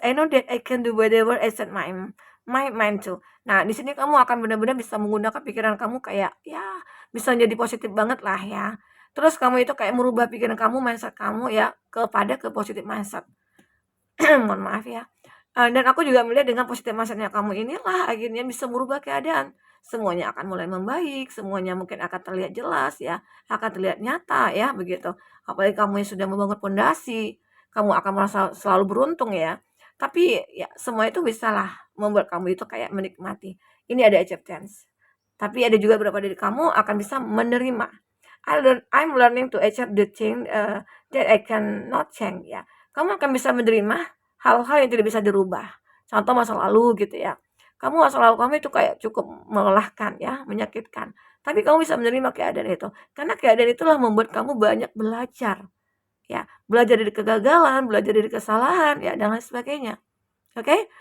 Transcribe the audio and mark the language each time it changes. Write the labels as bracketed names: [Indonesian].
[English] I know that I can do whatever I set my mind to. [Indonesian] Nah, di sini kamu akan benar-benar bisa menggunakan pikiran kamu kayak ya bisa jadi positif banget lah ya. Terus kamu itu kayak merubah pikiran kamu, mindset kamu ya kepada ke positif mindset. Mohon maaf ya. Dan aku juga melihat dengan positif mindset-nya kamu inilah akhirnya bisa merubah keadaan. Semuanya akan mulai membaik, semuanya mungkin akan terlihat jelas ya, akan terlihat nyata ya begitu. Apalagi kamu yang sudah membangun pondasi, kamu akan merasa selalu beruntung ya. Tapi ya semua itu bisalah membuat kamu itu kayak menikmati. Ini ada acceptance. Tapi ada juga beberapa dari kamu akan bisa menerima. [English] I'm learning to accept the thing that I cannot change ya. [Indonesian] Kamu akan bisa menerima hal-hal yang tidak bisa dirubah. Contoh masa lalu gitu ya. Masa lalu kamu itu kayak cukup melelahkan ya, menyakitkan. Tapi kamu bisa menerima keadaan itu. Karena keadaan itulah membuat kamu banyak belajar. Ya, belajar dari kegagalan, belajar dari kesalahan ya dan lain sebagainya. Oke?